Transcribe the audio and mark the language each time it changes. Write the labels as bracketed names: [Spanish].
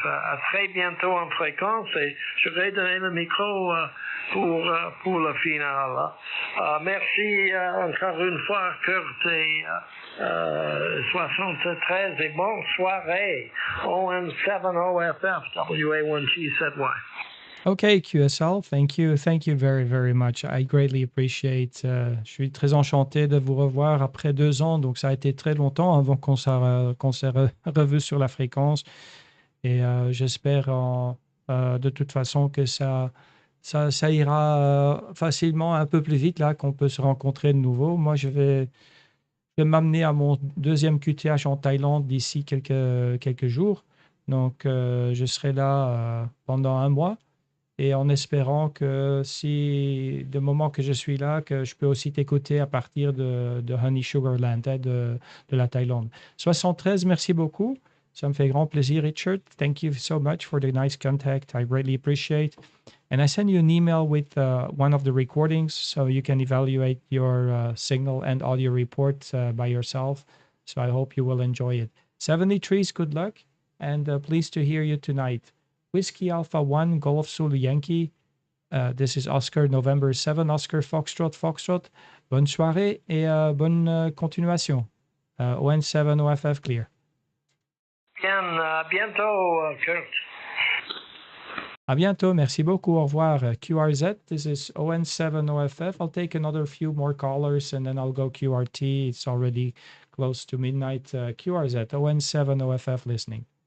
[French] À très bientôt en fréquence et je vais donner le micro pour le final. Merci encore une fois, Kurt, et 73 et bonne soirée. ON7OFFWA1GZY. [English] Okay, QSL, thank you very, very much. I greatly appreciate. [French] Je suis très enchanté de vous revoir après 2 ans, donc ça a été très longtemps avant qu'on s'est revu sur la fréquence. Et j'espère de toute façon que ça ira facilement un peu plus vite là, qu'on peut se rencontrer de nouveau. Moi, je vais m'amener à mon deuxième QTH en Thaïlande d'ici quelques jours. Donc, je serai là pendant un mois et en espérant que si, du moment que je suis là, que je peux aussi t'écouter à partir de Honey Sugar Land, hein, de la Thaïlande. 73, merci beaucoup. Ça me fait grand plaisir, Richard. [English] Thank you so much for the nice contact. I greatly appreciate. And I send you an email with one of the recordings so you can evaluate your signal and audio report by yourself. So I hope you will enjoy it. 73 is good luck and pleased to hear you tonight. Whiskey Alpha 1, Golf Zulu Yankee. This is Oscar, November 7, Oscar Foxtrot, Foxtrot. [French] Bonne soirée et bonne continuation. [English] ON7 OFF clear. [French] Bien, bientôt, Kurt. À bientôt. Merci beaucoup. Au revoir. [English] QRZ, this is ON7 OFF. I'll take another few more callers and then I'll go QRT. It's already close to midnight. QRZ, ON7 OFF listening.